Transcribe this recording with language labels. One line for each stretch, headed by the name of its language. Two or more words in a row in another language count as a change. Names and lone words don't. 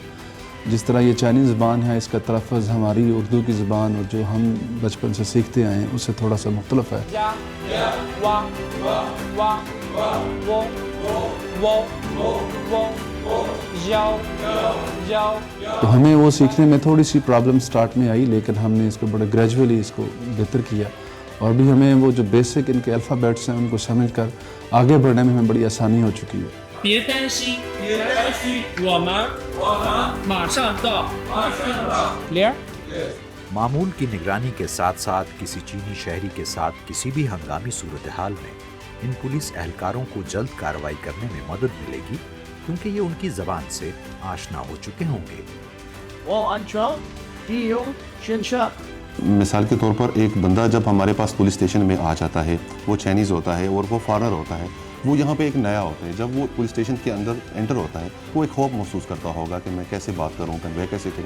Urdu: جس طرح یہ چائنیز زبان ہے، اس کا تلفظ ہماری اردو کی زبان اور جو ہم بچپن سے سیکھتے آئے ہیں اس سے تھوڑا سا مختلف ہے. تو ہمیں وہ سیکھنے میں تھوڑی سی
English: problem start
Urdu: میں آئی، لیکن ہم نے اس کو بڑا گریجوئلی اس کو بہتر کیا اور بھی ہمیں وہ جو بیسک ان کے الفابیٹس ہیں ان کو سمجھ کر آگے بڑھنے میں ہمیں بڑی آسانی ہو چکی ہے۔
Chinese: 别担心，我们马上到。Clear？
Urdu: معمول کی نگرانی کے ساتھ ساتھ کسی چینی شہری کے ساتھ کسی بھی ہنگامی صورتحال میں ان پولیس اہلکاروں کو جلد کارروائی کرنے میں مدد ملے گی، کیونکہ یہ ان کی زبان سے آشنا ہو چکے ہوں گے۔ مثال کے طور پر ایک بندہ جب ہمارے پاس پولیس اسٹیشن میں آ جاتا ہے، وہ چائنیز ہوتا ہے اور وہ فارنر ہوتا ہے، وہ یہاں پہ ایک نیا ہوتا ہے، جب وہ پولیس اسٹیشن کے اندر انٹر ہوتا ہے وہ ایک خوف محسوس کرتا ہوگا کہ میں کیسے بات کروں کہ میں کیسے کروں۔